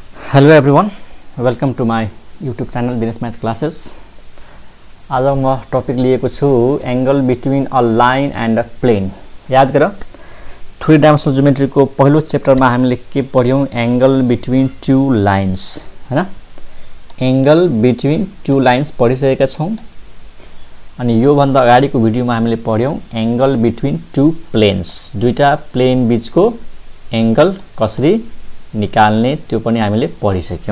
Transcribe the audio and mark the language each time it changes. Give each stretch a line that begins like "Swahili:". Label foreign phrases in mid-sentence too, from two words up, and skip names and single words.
English: Hello everyone, welcome to my YouTube channel Dinesh Math Classes.
Nepali: आज म टपिक लिएको छु
English: angle between a line and a plane.
Nepali: याद गर 3
English: dimensional geometry
Nepali: को पहिलो चैप्टर में हामीले के पढ्यौं
English: angle between two lines
Nepali: हैन.
English: angle between two lines
Nepali: पढिसकेका छौं. अनि यो भन्दा अगाडिको भिडियोमा हामीले पढ्यौं
English: angle between two planes.
Nepali: दुईटा प्लेन बीचको एंगल कसरी निकाल्ने त्यो पनि हामीले पढिसक्यौं.